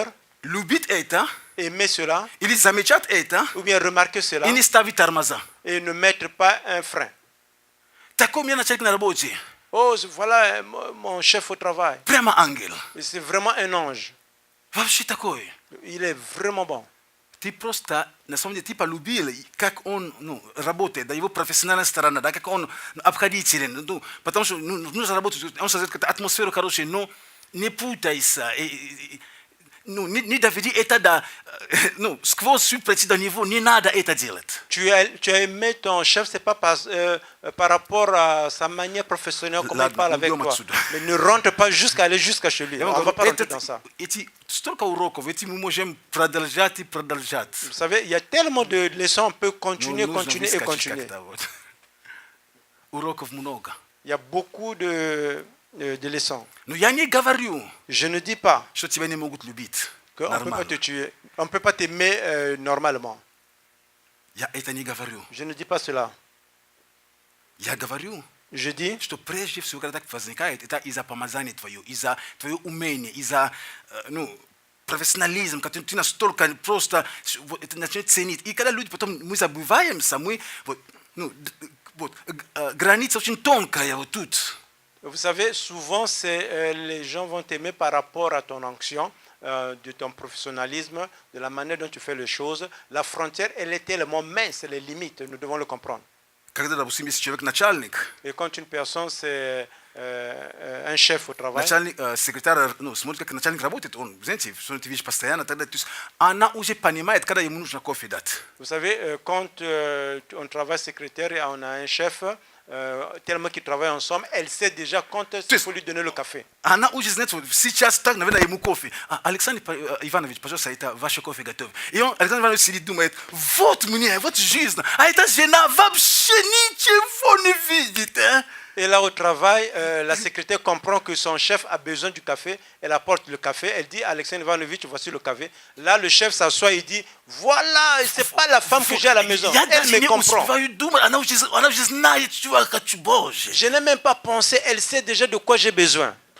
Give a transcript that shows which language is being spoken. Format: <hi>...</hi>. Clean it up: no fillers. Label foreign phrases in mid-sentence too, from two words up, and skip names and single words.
<fr>Aimer cela, ou bien remarquer cela, et ne mettre pas un frein. Oh, voilà mon chef au travail. C'est vraiment un ange. Il est vraiment bon.</fr> <ru>Ты просто, на самом деле, ты полюбил, как он работает, да, его профессиональная сторона, да, как он обходителен, потому что нужно работать, он создает какую-то атмосферу хорошую, но не путайся, не доведи это до, сквозь пройти до него, не надо это делать.</ru> <fr>Tu as aimé ton chef, c'est pas par rapport à sa manière professionnelle, comment il parle avec toi. Mais ne rentre pas aller jusqu'à chez lui. On ne va pas rentrer dans ça.</fr> <ru>Столько уроков, мы можем продолжать и продолжать.</ru> <fr>Vous savez, il y a tellement de leçons, on peut continuer et continuer.</fr> <ru>Уроков много.</ru> <fr>Il y a beaucoup de leçons.</fr> <ru>Но я не говорю,</ru> <fr>je ne dis pas</fr> <ru>что тебя не могут любить.</ru> <fr>Qu'on ne peut pas te tuer, on ne peut pas t'aimer normalement.</fr> <ru>Я это не говорю.</ru> <fr>Je ne dis pas cela.</fr> <ru>Я говорю,</ru> <fr>je dis,</fr> <ru>что прежде всего, когда так возникает, это из-за помазания твое, из-за твоего умения, из-за профессионализм, который ты настолько просто это начинает ценить. И когда люди потом, мы забываемся, мы граница очень тонкая вот тут.</ru> <fr>Vous savez, souvent, les gens vont t'aimer par rapport à ton onction, de ton professionnalisme, de la manière dont tu fais les choses. La frontière, elle est tellement mince, les limites, nous devons le comprendre.</fr> <ru>Когда, допустим, если человек начальник,</ru> <fr>et quand une personne, c'est un chef au travail,</fr> <ru>начальник, секретарь, смотрит, как начальник работает, он, знаете, что ты видишь постоянно, тогда, то есть, она уже понимает, когда ему нужно кофе дать.</ru> <fr>Vous savez, quand on travaille secrétaire et on a un chef, tellement qu'ils travaillent ensemble, elle sait déjà quand il faut lui donner le café.</fr> <ru>Она уже знает, что сейчас так, наверное, ему кофе. Александр Иванович, пожалуйста, это ваше кофе готово. И он, Александр Иванович сидит, думает, вот мне, вот жизнь, а эта жена вообще ничего не видит.</ru> <fr>Et là au travail, la secrétaire comprend que son chef a besoin du café. Elle apporte le café. Elle dit, Alexandre Ivanovitch, voici le café. Là, le chef s'assoit et dit, voilà, c'est pas la femme que j'ai à la maison. Elle me comprend. Je n'ai même pas pensé, elle sait déjà de quoi j'ai besoin.</fr>